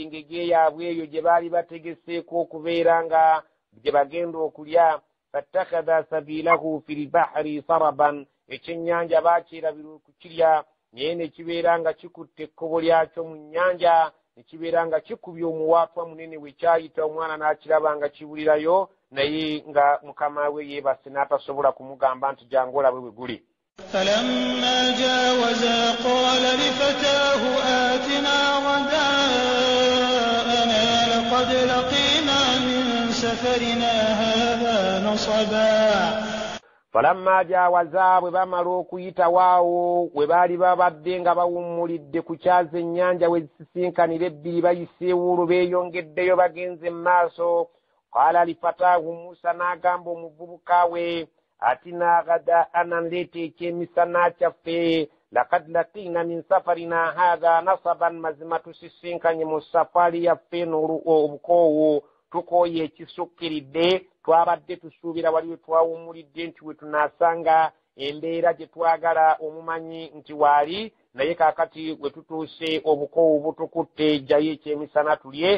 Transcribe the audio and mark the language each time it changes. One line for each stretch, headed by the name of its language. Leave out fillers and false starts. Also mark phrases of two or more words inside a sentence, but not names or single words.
Ganda: engege yaabwe eyo gye baali bategeseeko okubeera nga gye bagenda okulya
Arabic: فاتخذ سبيله في البحر سربا
Ganda: ekyennyanja bakyerabira okukirya naye ne kibeera nga kikutte ekkobo lyakyo mu nnyanja ne kibeera nga kikubye omuwaatwa munene we kyayita omwana n'akiraba nga kibulirayo naye nga mukama we yeebase n'atasobola kumugamba nti jangu olabwe bwe guli.
Arabic: فلما جاوزا قال لفتاه آتنا غداءنا لقد لقينا من سفرنا هذا نصبا. فلما جاوزا
Ganda: bwe bamala okuyita waawo we baali babadde nga bawummulidde ku kyaza ennyanja we zisisinkanira ebbiri bayiseewo olwo beeyongeddeyo bagenze mu maaso
Arabic: قال لفتاه
Ganda: Musa n'agamba omuvubuka we atina ghadaana nleeta ekyemisana kyaffe
Arabic: لقد لقينا من سفرنا هذا نصبا
Ganda: mazima tusisinkanye mu safaari yaffe n'obukoowu tukooye ekisukkiridde twabadde tusuubira wali we twawummulidde nti we tunaasanga embeera gye twagala omumanyi nti waali naye kaakati we tutuuse obukoowu butukutte jjayo ekyemisana tulye.